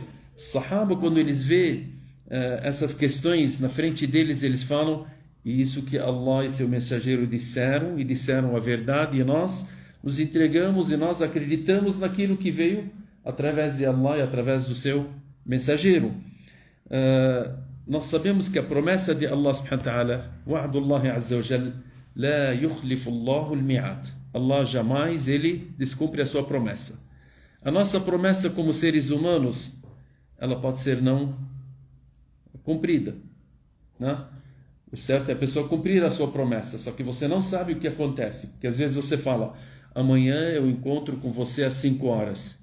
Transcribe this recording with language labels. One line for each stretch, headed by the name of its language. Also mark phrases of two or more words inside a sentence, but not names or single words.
Portuguese: Sahaba, quando eles vêem essas questões na frente deles, eles falam, isso que Allah e seu mensageiro disseram, e disseram a verdade, e nós nos entregamos e nós acreditamos naquilo que veio através de Allah e através do seu mensageiro. Nós sabemos que a promessa de
Arabic: Allah سبحانه وتعالى وعد الله عز وجل لا يخلف الله الميعاد.
Portuguese: Allah jamais ele descumpre a sua promessa. A nossa promessa como seres humanos, ela pode ser não cumprida, né? O certo é a pessoa cumprir a sua promessa, só que você não sabe o que acontece, porque às vezes você fala, amanhã eu encontro com você às 5 horas.